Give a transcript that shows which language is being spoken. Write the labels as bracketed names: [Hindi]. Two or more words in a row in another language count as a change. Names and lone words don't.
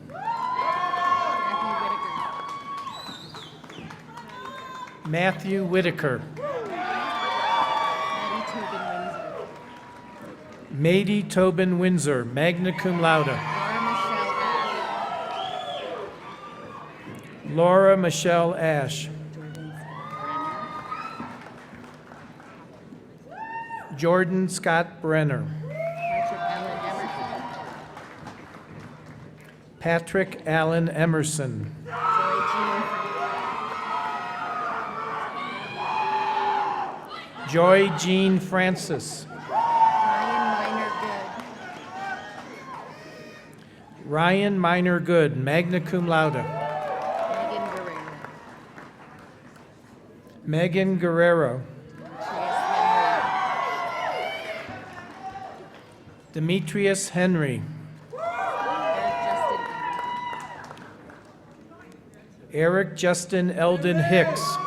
[English] Matthew Whitaker. Mady Tobin Windsor, [Latin] magna cum laude. [English] Laura Michelle Ash. Jordan Scott Brenner. Patrick Allen Emerson. Joy Jean Francis. Ryan Minor Good, [Latin] magna cum laude. [English] Megan Guerrero. Demetrius Henry. Eric Justin Eldon Hicks.